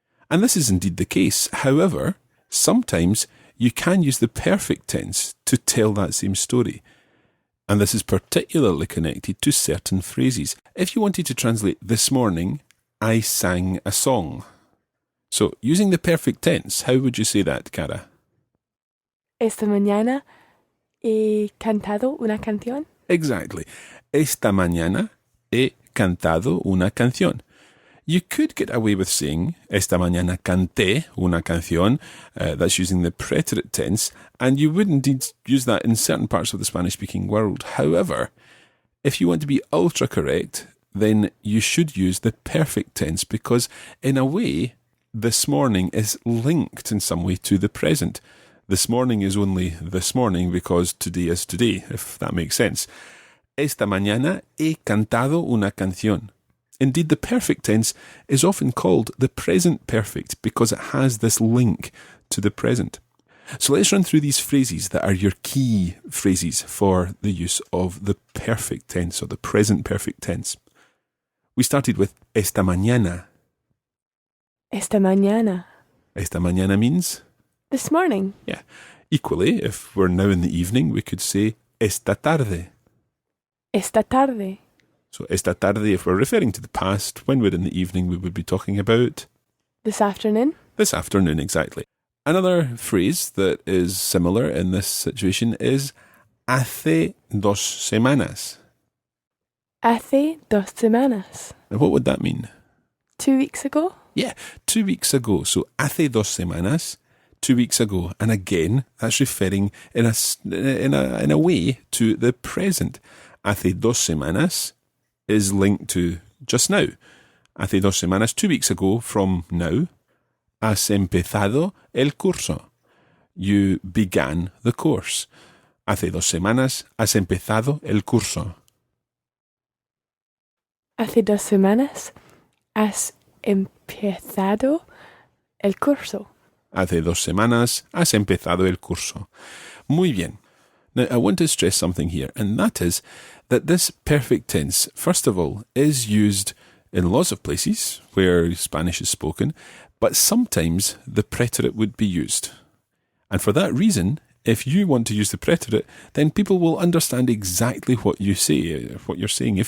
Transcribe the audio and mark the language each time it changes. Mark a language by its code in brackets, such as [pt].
[en] And this is indeed the case. However, sometimes you can use the perfect tense to tell that same story. And this is particularly connected to certain phrases. If you wanted to translate this morning, I sang a song. So, using the perfect tense, how would you say that, Cara? [es] Esta mañana he cantado una canción. [en] Exactly. [es] Esta mañana he cantado una canción. [en] You could get away with saying [es] esta mañana canté una canción. [en] That's using the preterite tense, and you would indeed use that in certain parts of the Spanish-speaking world. However, if you want to be ultra correct, then you should use the perfect tense because, in a way, this morning is linked in some way to the present. This morning is only this morning because today is today, if that makes sense. [es] Esta mañana he cantado una canción. [en] Indeed, the perfect tense is often called the present perfect because it has this link to the present. So let's run through these phrases that are your key phrases for the use of the perfect tense or the present perfect tense. We started with [es] esta mañana. Esta mañana. Esta mañana means? [en] This morning. Yeah. Equally, if we're now in the evening, we could say [es] esta tarde. Esta tarde. [en] So [es] esta tarde, [en] if we're referring to the past, when we're in the evening, we would be talking about? This afternoon. This afternoon, exactly. Another phrase that is similar in this situation is [es] hace 2 semanas. Hace 2 semanas. [en] Now, what would that mean? 2 weeks ago. Yeah, 2 weeks ago. So [es] hace 2 semanas, [en] 2 weeks ago. And again, that's referring in a way to the present. [es] Hace 2 semanas [en] is linked to just now. [es] Hace 2 semanas, [en] 2 weeks ago from now, [es] has empezado el curso. [en] You began the course. [es] Hace 2 semanas has empezado el curso. Hace 2 semanas has empezado el curso. Hace 2 semanas has empezado el curso. Muy bien. [en] Now, I want to stress something here, and that is that this perfect tense, first of all, is used in lots of places where Spanish is spoken, but sometimes the preterite would be used. And for that reason, if you want to use the preterite, then people will understand exactly what you say, what you're saying.